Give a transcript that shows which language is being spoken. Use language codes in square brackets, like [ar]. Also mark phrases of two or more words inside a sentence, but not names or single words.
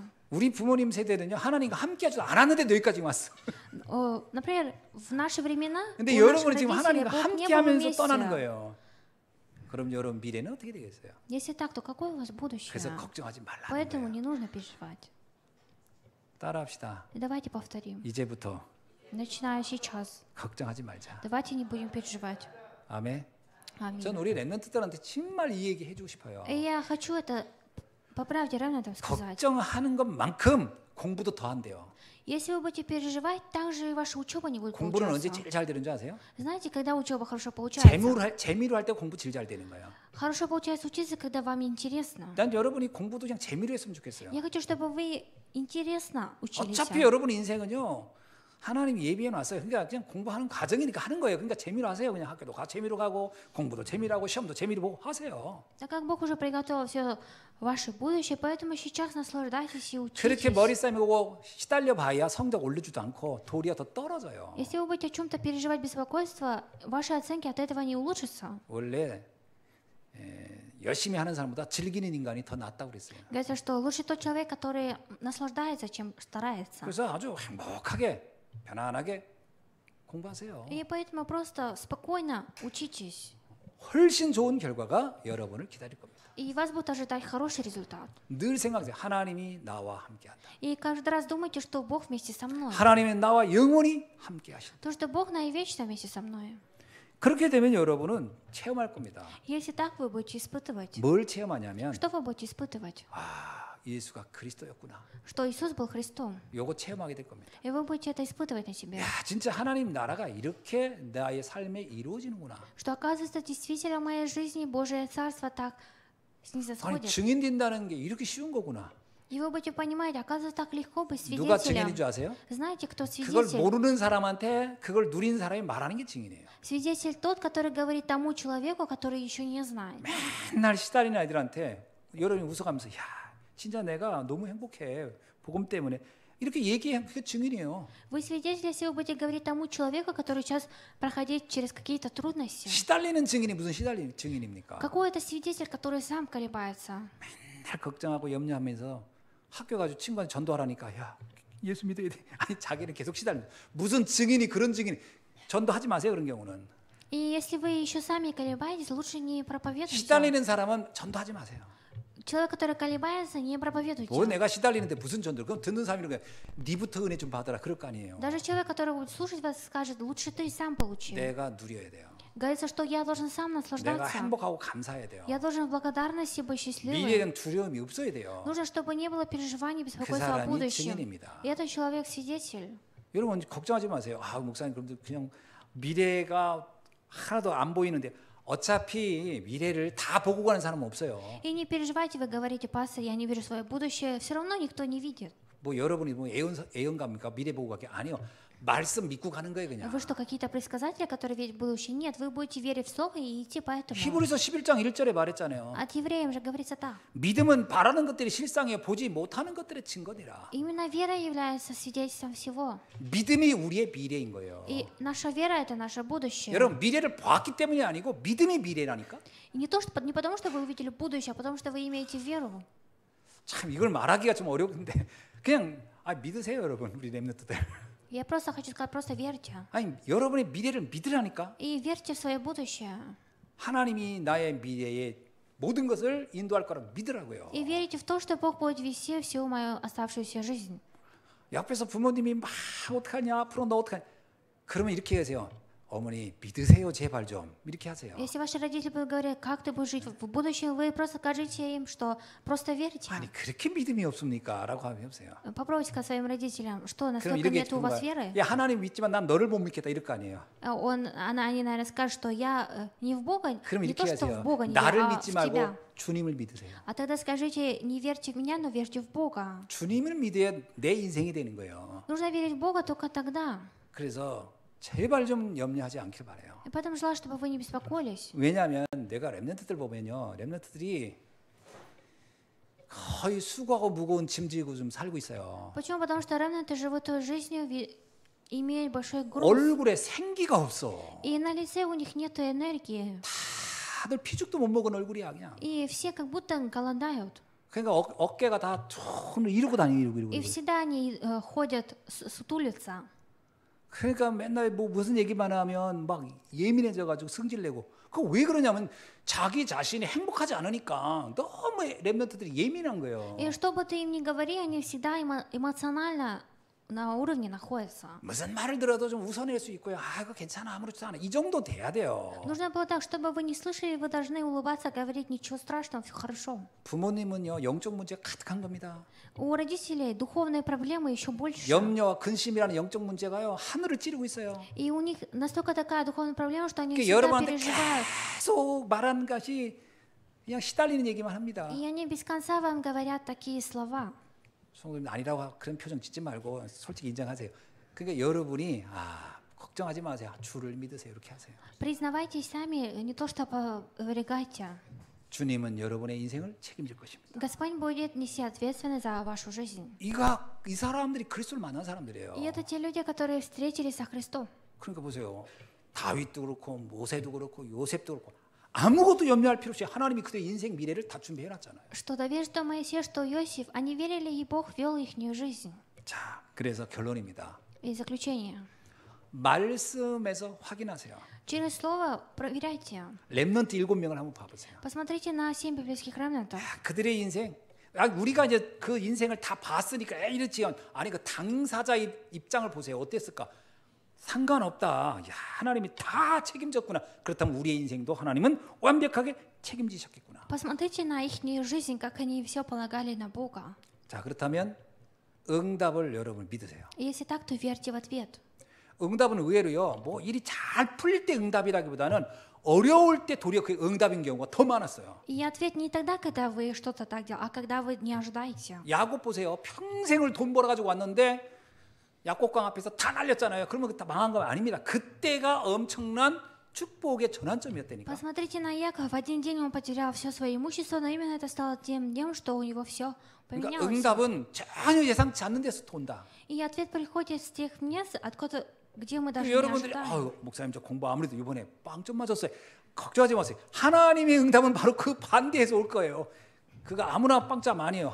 [ko] 우리 부모님 세대는요 하나님과 함께하지 않았는데 여기까지 왔어. [ru] Например, в наши времена [ko] 근데 [ru] у наших [ko] 여러분은 지금 [ru] родителей [ko] 하나님과 [ru] Бог не был [ko] 함께하면서 떠나는 [ru] вместе. [ko] 거예요. 그럼 여러분 미래는 어떻게 되겠어요? [ru] Если так, то какое у вас будущее? [ko] 그래서 걱정하지 말라는 [ru] Поэтому [ko] 거예요. [ru] не нужно переживать. [ko] 따라합시다. [ru] И давайте повторим. [ko] 이제부터 [ru] Начиная сейчас. [ko] 걱정하지 말자. [ru] Давайте не будем переживать. [ko] 아멘. [ru] Аминь. [ko] 전 우리 랩런트들한테 정말 이 얘기 해주고 싶어요. [ru] И я хочу это по правде равно сказать. [ko] 걱정하는 것만큼 공부도 더 한대요. [ru] Если вы будете переживать, также и ваша учеба не будет [ko] 공부는 언제 [ru] получаться. [ko] 제일 잘 되는 줄 아세요? [ru] Знаете, когда учеба хорошо получается? [ko] 재미로 할 때 공부 제일 잘 되는 거예요. [ru] Хорошо получается учиться, когда вам интересно. [ko] 난 여러분이 공부도 그냥 재미로 했으면 좋겠어요. [ru] Я хочу, чтобы вы интересно учились. [ko] 어차피 여러분 인생은요 하나님이 예비해 놨어요. 그러니까 그냥 공부하는 과정이니까 하는 거예요. 그러니까 재미로 하세요. 그냥 학교도 재미로 가고 공부도 재미로 하고 시험도 재미로 보고 하세요. [ru] Так как Бог уже приготовил все ваше будущее, поэтому сейчас наслаждайтесь и [ko] 그렇게 [ru] учитесь. [ko] 머리 싸매고 시달려 봐야 성적 올려주도 않고 도리어 더 떨어져요. [ru] Если вы будете о чем-то переживать беспокойство, ваши оценки от этого не улучшатся. [ko] 원래 열심히 하는 사람보다 즐기는 인간이 더 낫다고 그랬어요. [ru] Говорится, что лучше тот человек, который наслаждается, чем старается. [ko] 그래서 아주 행복하게 편안하게 공부하세요. [ru] И поэтому просто спокойно учитесь. [ko] 훨씬 좋은 결과가 여러분을 기다릴 겁니다. [ru] И вас будет ожидать хороший результат. [ko] 늘 생각하세요. 하나님이 나와 함께한다. [ru] И каждый раз думайте, что Бог вместе со мной. [ko] 하나님이 나와 영원히 함께하신다. [ru] То, что Бог навечно вместе со мной. [ko] 그렇게 되면 여러분은 체험할 겁니다. [ru] Если так, вы будете испытывать. [ko] 뭘 체험하냐면 [ru] Что вы будете испытывать? [ko] 예수가 그리스도였구나. [ru] Что Иисус был Христом. [ko] 요거 체험하게 될 겁니다. [ru] И вы будете это испытывать на себе. [ko] 야, 진짜 하나님 나라가 이렇게 나의 삶에 이루어지는구나. [ru] Что оказывается, действительно в моей жизни Божие Царство так [ko] 아니 [ru] снизосходит. [ko] 증인 된다는 게 이렇게 쉬운 거구나. [ru] И вы будете понимать, оказывается, так легко быть [ko] 누가 증인인 [ru] свидетелем. [ko] 줄 아세요? [ru] Знаете, кто [ko] 그걸 [ru] свидетель? [ko] 모르는 사람한테 그걸 누린 사람이 말하는 게 증인이에요. [ru] Свидетель тот, который говорит тому человеку, который еще не знает. [ko] 맨날 시달리는 아이들한테 여러분이 웃어가면서 야 진짜 내가 너무 행복해 복음 때문에 이렇게 얘기해 그게 증인이에요. [ru] Вы свидетель, если вы будете говорить тому человеку, который сейчас проходит через какие-то трудности. [ko] 시달리는 증인이 무슨 시달리는 증인입니까? [ru] Какой это свидетель, который сам колебается? [ko] 맨날 걱정하고 염려하면서 학교 가지고 친구한테 전도하라니까 야 예수 믿어야 돼. 아니 자기는 계속 시달리는 무슨 증인이 그런 증인 전도하지 마세요 그런 경우는. [ru] И если вы еще сами колебаетесь, лучше не проповедуйте. [ko] 시달리는 사람은 전도하지 마세요. [ru] Человек, который колебается, не проповедуйте. [ko] 뭐 내가 시달리는데 무슨 전도를 그럼 듣는 사람이 이러면 니부터 은혜 좀 받아라 그럴 거 아니에요. [ru] Даже человек, который будет слушать вас, скажет, лучше ты сам получи. [ko] 내가 누려야 돼요. [ru] Говорится, что я должен сам [ko] 내가 [ru] наслаждаться. [ko] 행복하고 감사해야 돼요. [ru] Я должен в благодарности быть [ko] 미래에 [ru] счастливым. [ko] 대한 두려움이 없어야 돼요. [ru] Нужно, чтобы не было переживаний, [ko] 그 [ru] беспокойства о [ko] 사람이 [ru] будущем. [ko] 증인입니다. [ru] И этот человек свидетель. [ko] 여러분 걱정하지 마세요. 목사님 그런데 그냥 미래가 하나도 안 보이는데 어차피 미래를 다 보고 가는 사람은 없어요. [ru] И не переживайте, вы говорите, пастор, я не вижу свое будущее. Все равно никто не видит. [ko] 뭐 여러분이 뭐 예언가입니까? 미래 보고 가게 아니요. 말씀 믿고 가는 거예요 그냥. [ru] Вы что, какие-то предсказатели, которые видят будущее? Нет, вы будете верить в Слово и идти по этому. [ko] 히브리서 11장 1절에 말했잖아요. [ru] От евреям же говорится так. [ko] 믿음은 바라는 것들이 실상이요 보지 못하는 것들의 증거니라. [ru] Именно вера является свидетельством всего. [ko] 믿음이 우리의 미래인 거예요. [ru] И наша вера – это наше будущее. [ko] 여러분 미래를 봤기 때문이 아니고 믿음이 미래라니까. [ru] И не потому, что вы увидели будущее, а потому, что вы имеете веру. [ko] 참 이걸 말하기가 좀 어려운데 그냥 믿으세요 여러분 우리 렘넌트들. [ru] Я просто хочу сказать, просто верьте. [ko] 아니 여러분의 미래를 믿으라니까. [ru] И верьте в свое будущее. [ko] 하나님이 나의 미래에 모든 것을 인도할 거라 믿으라고요. [ru] И верите в то, что Бог будет вести всю мою оставшуюся жизнь. [ko] 옆에서 부모님이 막 어떡하냐 앞으로 너 어떡하냐 그러면 이렇게 하세요. 어머니 믿으세요 제발 좀 이렇게 하세요. [ru] Если ваши родители будут говорить, как ты будешь жить в будущем, вы просто скажите им, что просто верьте. [ko] 아니 그렇게 믿음이 없습니까? 라고 하면 해보세요. [ru] Попробуйте сказать своим родителям, что [ko] 그럼 [ru] настолько [ko] 이렇게 [ru] нет у вас веры. [ko] 야 하나님 믿지만 난 너를 못 믿겠다 이럴 거 아니에요. [ru] Они, наверное, скажут, что я не в Бога, [ko] 그럼 [ru] не то, [ko] 이렇게 [ru] что в [ko] 하세요. [ru] Бога не [ko] 나를 [ru] верю, а в [ko] 믿지 말고 [ru] тебя. [ko] 주님을 믿으세요. [ru] А тогда скажите, не верьте в меня, но верьте в Бога. [ko] 주님을 믿어야 내 인생이 되는 거예요. [ru] Нужно верить в Бога только тогда. [ko] 그래서 제발 좀 염려하지 않길 바래요. [ru] И поэтому желаю, чтобы вы не беспокоились. [ko] 왜냐하면 내가 렘넌트들 보면요, 렘넌트들이 거의 수고하고 무거운 짐 지고 좀 살고 있어요. [ru] Почему? Потому что ремнанты живут той жизнью, имеют большой груз. [ko] 얼굴에 생기가 없어. [ru] И на лице у них нет энергии. [ko] 다들 피죽도 못 먹은 얼굴이야 그냥. [ru] И все как будто голодают. [ko] 그러니까 어깨가 다 손을 이러고 다니고. [ru] И всегда они ходят, сутулятся. [ko] 그러니까 맨날 뭐 무슨 얘기만 하면 막 예민해져가지고 승질내고. 그 왜 그러냐면 자기 자신이 행복하지 않으니까 너무 렘넌트들이 예민한 거예요. [ru] И что бы ты им ни говори, они всегда эмоционально на уровне находятся. [ko] 무슨 말을 들어도 좀 웃어낼 수 있고요. 아 이거 괜찮아 아무렇지도 않아. 이 정도 돼야 돼요. [ru] Нужно было так, чтобы вы не слышали, вы должны улыбаться, говорить ничего страшного, все хорошо. [ko] 부모님은요 영적 문제가 가득한 겁니다. [ru] У родителей духовные проблемы еще больше. [ko] 염려와 근심이라는 영적 문제가요 하늘을 찌르고 있어요. [ru] И у них настолько такая духовная проблема, что они [ko] 그러니까 [ru] всегда [ko] 여러분한테 [ru] переживают. [ko] 계속 말하는 것이 그냥 시달리는 얘기만 합니다. [ru] И они без конца вам говорят такие слова. [ko] 성도님 아니라고 그런 표정 짓지 말고 솔직히 인정하세요. 그러니까 여러분이 걱정하지 마세요. 주를 믿으세요. 이렇게 하세요. [ru] Признавайтесь сами, не то что опровергайте. [ko] 주님은 여러분의 인생을 책임질 것입니다. [ru] Господь будет нести ответственность за вашу жизнь. [ko] 이 사람들이 그리스도를 만난 사람들이에요. [ru] И это те люди, которые встретились со Христом. [ko] 그러니까 보세요. 다윗도 그렇고 모세도 그렇고 요셉도 그렇고 아무것도 염려할 필요 없이 하나님이 그들의 인생 미래를 다 준비해 놨잖아요. [ru] Что Давид, что Моисей, что Иосиф, они верили, и Бог вел их жизнь. [ko] 자, 그래서 결론입니다. [ru] И заключение. [ko] 말씀에서 확인하세요. [ru] Через слово проверяйте. [ko] 렘넌트 7명을 한번 봐보세요. [ru] Посмотрите на 7 библейских ремнантов. [ko] 그들의 인생, 우리가 이제 그 인생을 다 봤으니까 이렇지요. 아니 그 당사자 입장을 보세요. 어땠을까? 상관없다. 야, 하나님이 다 책임졌구나. 그렇다면 우리의 인생도 하나님은 완벽하게 책임지셨겠구나. [ru] Посмотрите на их жизнь, как они все полагали на Бога. [ko] 자, 그렇다면 응답을 여러분 믿으세요. [ru] Если так, то верьте в ответ. [ko] 응답은 의외로요. 뭐 일이 잘 풀릴 때 응답이라기보다는 어려울 때 도리어 그 응답인 경우가 더 많았어요. [ru] И ответ не тогда, когда вы что-то так делаете, а когда вы не ожидаете. [ko] 야곱 보세요. 평생을 돈 벌어가지고 왔는데 야곱강 앞에서 다 날렸잖아요. 그러면 다 망한 거 아닙니다. 그때가 엄청난 축복의 전환점이었다니까. [ru] Посмотрите на Якова. В один день он потерял все свое имущество, но именно это стало тем днем, что у него все [ko] 그러니까 [ru] поменялось. [ko] 응답은 전혀 예상치 않는 데서 온다. [ru] И ответ приходит с тех мест, откуда, где мы даже не [ko] 여러분들이 [ru] ожидаем. [ko] 목사님 저 공부 아무래도 이번에 빵점 맞았어요. 걱정하지 마세요. 하나님의 응답은 바로 그 반대에서 올 거예요. 그거 아무나 빵점 아니에요.